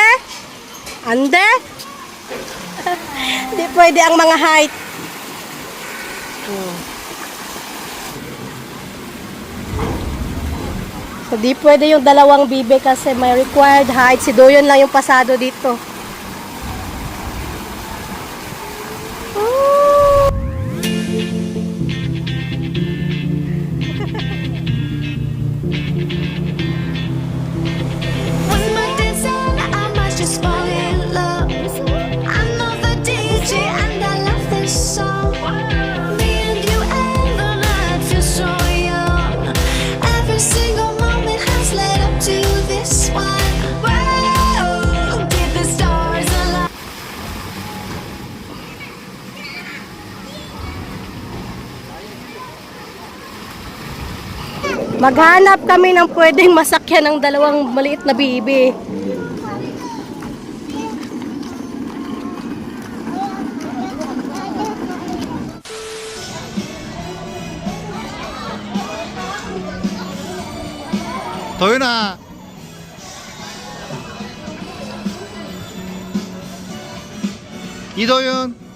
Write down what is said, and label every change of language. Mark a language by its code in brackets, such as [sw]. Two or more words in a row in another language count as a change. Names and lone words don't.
[tl] Ande? Hindi pwede ang mga height. So, di pwede yung dalawang bibe kasi may required height. Si Doyon lang yung pasado dito. [en] One more dance and I might just fall in love. I know the DJ and I love this song. Me and you and the night feel so young. Every single moment has led up to this one. Whoa, keep the stars alive. [tl] Maghanap kami ng pwedeng masakyan ng dalawang maliit na bibe. [ko] 도윤아. 이도윤.